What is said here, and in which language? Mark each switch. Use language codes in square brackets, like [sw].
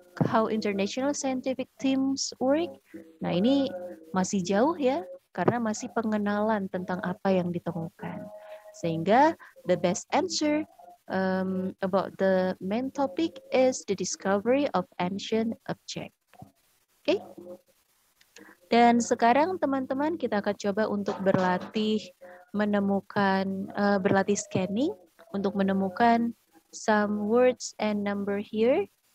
[en] How international scientific teams work. [id] Nah, ini masih jauh ya, karena masih pengenalan tentang apa yang ditemukan. [en] Sehingga the best answer about the main topic is the discovery of ancient object. [id] Oke? Dan sekarang teman-teman kita akan coba untuk berlatih menemukan, berlatih scanning untuk menemukan [en] some words and number here.